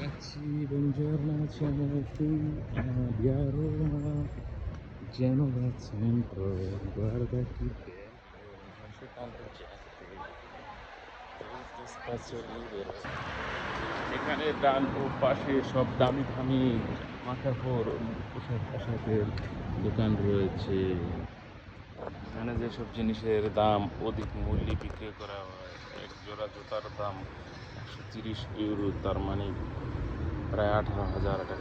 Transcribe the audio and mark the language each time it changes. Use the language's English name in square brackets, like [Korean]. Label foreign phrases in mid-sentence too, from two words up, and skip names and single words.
[Italian] Sì, buongiorno, siamo qui a Via Roma, Genova Centro, guarda che bello, non c'è tanta gente, questo spazio libero। [Bangla] এখানে ডান ও পাশে সব দামি দামি জামাকাপড় পোশাক আশাকের দোকান রয়েছে। এখানে যেসব জিনিসের দাম অধিক মূল্যে বিক্রি করা হয়, এক জোড়া জুতার দাম 130 ইউরো, তার মানে প্রায় 18,000 টাকা।